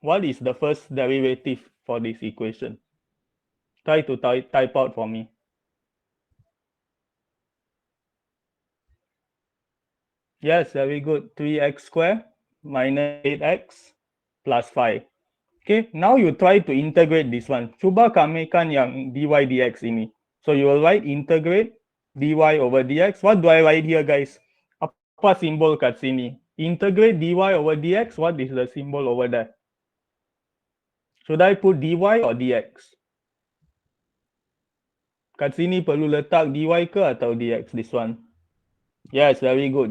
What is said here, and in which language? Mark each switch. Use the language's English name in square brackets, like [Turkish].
[English] What is the first derivative for this equation? Try to type out for me. Yes, very good. 3x squared minus 8x plus 5. Okay, now you try to integrate this one. [Malay] Cuba kamekan yang dy dx ini. [English] So you will write integrate dy over dx. What do I write here, guys? [Malay] Apa simbol kat sini? [English] Integrate dy over dx. What is the symbol over there? Should I put dy or dx? [Malay] Kat sini perlu letak dy ke atau dx? [English] This one. Yes, very good.